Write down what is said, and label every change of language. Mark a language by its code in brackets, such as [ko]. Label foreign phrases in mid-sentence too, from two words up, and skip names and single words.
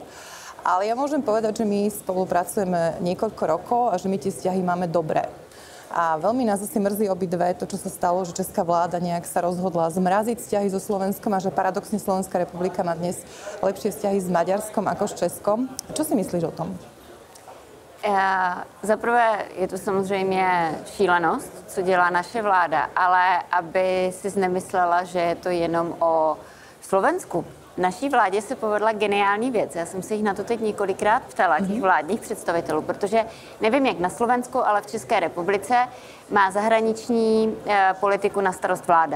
[sk] Ale ja môžem povedať, že my spolupracujeme niekoľko rokov a že my tie vzťahy máme dobré. A veľmi nás asi mrzí obidve to, čo sa stalo, že česká vláda nejak sa rozhodla zmraziť vzťahy so Slovenskom a že paradoxne Slovenská republika má dnes lepšie vzťahy s Maďarskom ako s Českom. Čo si myslíš o tom? [cs] Za prvé je to samozřejmě šílenost, co dělá naše vláda, ale aby si nemyslela, že je to jenom o Slovensku. Naší vládě se povedla geniální věc. Já jsem se jich na to teď několikrát ptala, těch vládních představitelů, protože nevím, jak na Slovensku, ale v České republice má zahraniční politiku na starost vláda.